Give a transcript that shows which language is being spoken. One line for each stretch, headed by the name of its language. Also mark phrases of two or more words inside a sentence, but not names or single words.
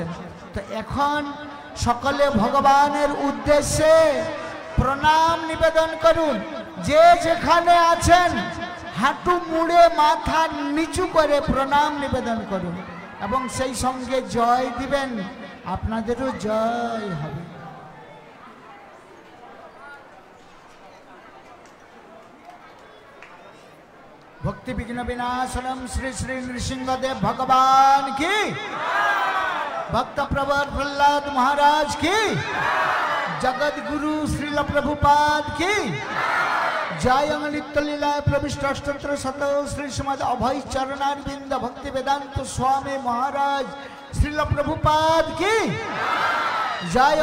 Bangla: তো এখন সকলে ভগবানের উদ্দেশ্যে প্রণাম নিবেদন করুন। যে যেখানে আছেন হাঁটু মুড়ে মাথা নিচু করে প্রণাম নিবেদন করুন এবং সেই সঙ্গে জয় দিবেন, আপনাদেরও জয় হবে।
Hindi: भक्ति विघ्न विनाशनम श्री श्री नृसिंहदेव भगवान की, भक्त प्रवर प्रहलाद महाराज की, जगत गुरु श्रील प्रभुपाद की जय। नित्य लीला प्रविष्ट अष्टोत्तर शत श्री श्रीमद अभय चरणारविंद भक्ति वेदांत स्वामी महाराज श्रील प्रभुपाद की जय।